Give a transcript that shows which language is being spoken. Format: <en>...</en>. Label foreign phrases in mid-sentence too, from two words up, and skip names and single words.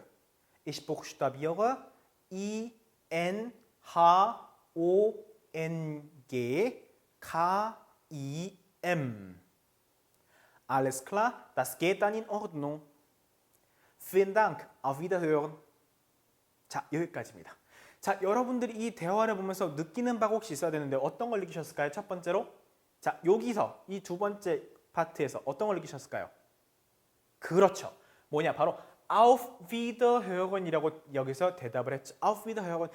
<de>Ich buchstabiere INHONGKIM. Alles klar, das geht dann in Ordnung. Vielen Dank, auf Wiederhören.</de> <ko>자, 여기까지입니다. 자, 여러분들이 이 대화를 보면서 느끼는 바가 혹시 있어야 되는데 어떤 걸 느끼셨을까요? 첫 번째로, 자, 여기서 이 두 번째 파트에서 어떤 걸 느끼셨을까요? 그렇죠. 뭐냐, 바로</ko> <de>Auf Wiederhören</de> <ko>이라고 여기서 대답을 했죠.</ko> <de>Auf Wiederhören.</de>